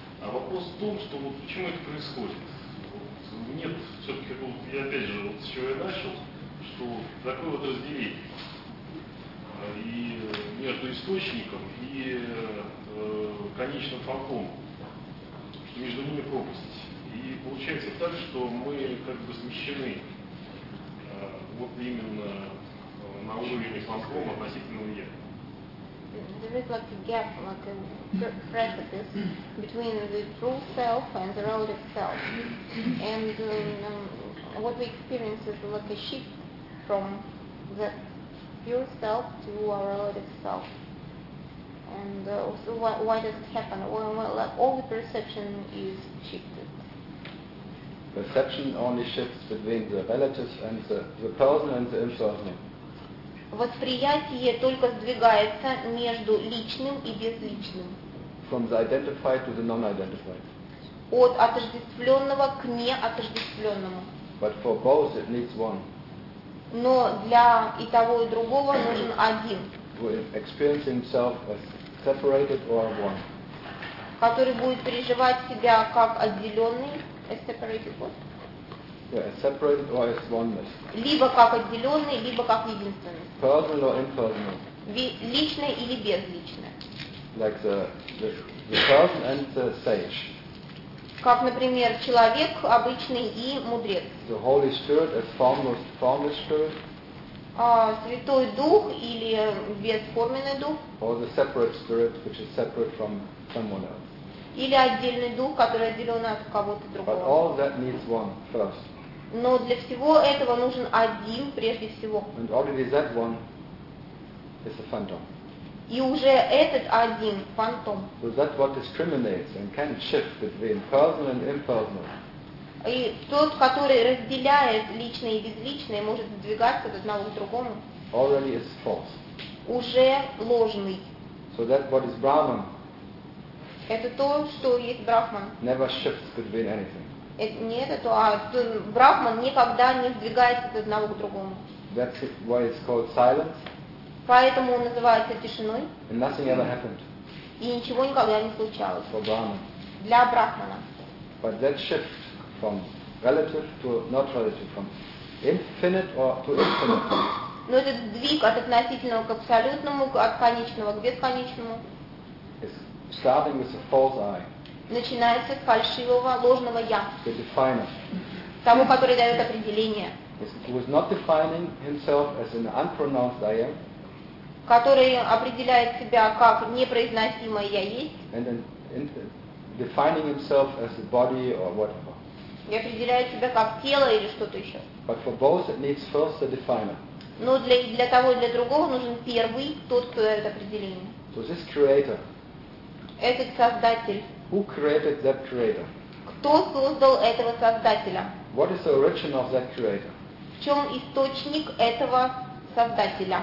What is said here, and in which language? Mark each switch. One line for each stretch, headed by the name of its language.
Russian: А вопрос в том, что вот почему это происходит. Вот, нет, все-таки вот, я опять же, вот с чего я начал, что такое вот разделение и между источником и конечным фантомом, что между ними пропасть. И получается так, что мы как бы смещены вот именно на уровне фантома относительно я.
English: There is like a gap, like a precipice between the true self and the relative self. And what we experience is like a shift from the pure self to our relative self. And so why does it happen? Well, like all the perception is shifted. Perception only shifts between the relative and the personal and the impersonal.
Russian: Восприятие только сдвигается между личным и безличным.
English: From the identified to the non-identified.
Russian: От отождествленного к неотождествленному.
English: But for both it needs one.
Russian: Но для и того, и другого нужен один.
English: Experiencing himself as separated or one.
Russian: Который будет переживать себя как отделенный,
English: as separated what? Yeah, as separated or as oneness.
Russian: Либо как отделенный, либо как единственный.
English: Personal or impersonal.
Russian: Личное или безличное.
English: Like the person and the sage.
Russian: Как, например, человек обычный и мудрец.
English: The Holy Spirit as formless spirit.
Russian: Святой Дух или бесформенный дух.
English: Or the separate spirit, which is separate from someone else.
Russian: Или отдельный дух, который отделен от кого-то другого.
English: But all that needs one first.
Russian: Но для всего этого нужен один прежде всего.
English: And already that one is a phantom.
Russian: И уже этот один фантом.
English: So that's what discriminates and can shift between personal and impersonal.
Russian: И тот, который разделяет личное и безличное, может сдвигаться от одного к другому.
English: Already is false.
Russian: Уже ложный.
English: So that's what is Brahman.
Russian: Это то, что есть Брахман.
English: Never shifts between anything.
Russian: не этот, а Брахман никогда не сдвигается от одного к другому.
English: That's why it's called silence.
Russian: Поэтому он называется тишиной.
English: And nothing ever happened.
Russian: И ничего никогда не случалось.
English: For Brahman.
Russian: Для Брахмана.
English: But that shift from relative to not relative, from infinite or to infinite.
Russian: Но этот сдвиг от относительного к абсолютному, от конечного к бесконечному.
English: It's starting with a false I.
Russian: Начинается с фальшивого, ложного я.
English: The definer.
Russian: Того, который дает определение.
English: He was not defining himself as an unpronounced I am.
Russian: Который определяет себя как непроизносимое я есть.
English: And then defining himself as a body or whatever.
Russian: И определяет себя как тело или что-то еще.
English: But for both it needs first the definer.
Russian: Но для того и для другого нужен первый, тот, кто дает определение.
English: So this creator.
Russian: Этот создатель.
English: Who created that creator?
Russian: Кто создал этого создателя?
English: What is the origin of that creator?
Russian: В чем источник этого создателя?